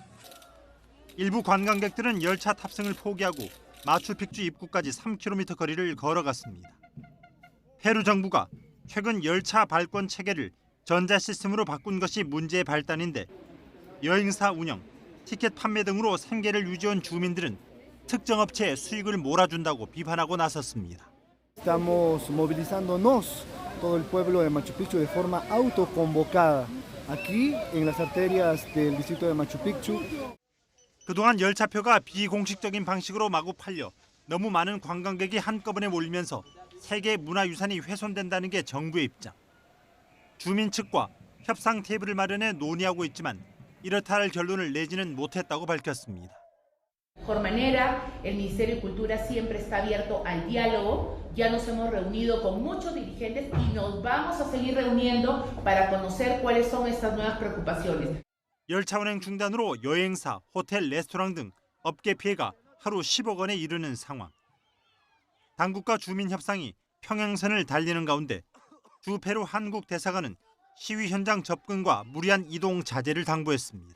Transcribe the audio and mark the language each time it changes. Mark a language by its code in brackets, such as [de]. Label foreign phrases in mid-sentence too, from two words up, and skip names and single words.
[ko] 일부 관광객들은 열차 탑승을 포기하고 마추픽추 입구까지 3km 거리를 걸어갔습니다. 페루 정부가 최근 열차 발권 체계를 전자 시스템으로 바꾼 것이 문제의 발단인데 여행사 운영, 티켓 판매 등으로 생계를 유지한 주민들은 특정 업체에 수익을 몰아준다고 비판하고 나섰습니다. [es] Estamos movilizándonos todo el pueblo de Machu Picchu de forma autoconvocada aquí en las arterias del distrito de Machu Picchu. [ko] 그동안 열차표가 비공식적인 방식으로 마구 팔려 너무 많은 관광객이 한꺼번에 몰리면서 세계 문화유산이 훼손된다는 게 정부의 입장. 주민 측과 협상 테이블을 마련해 논의하고 있지만 이렇다 할 결론을 내지는 못했다고 밝혔습니다. [es] Por manera, el Ministerio de Cultura siempre está abierto al diálogo. Ya nos hemos reunido con muchos dirigentes y nos vamos a seguir reuniendo para conocer cuáles son estas nuevas preocupaciones. [ko] 열차 운행 중단으로 여행사, 호텔, 레스토랑 등 업계 피해가 하루 10억 원에 이르는 상황. 당국과 주민 협상이 평행선을 달리는 가운데 주 페루 한국 대사관은 시위 현장 접근과 무리한 이동 자제를 당부했습니다.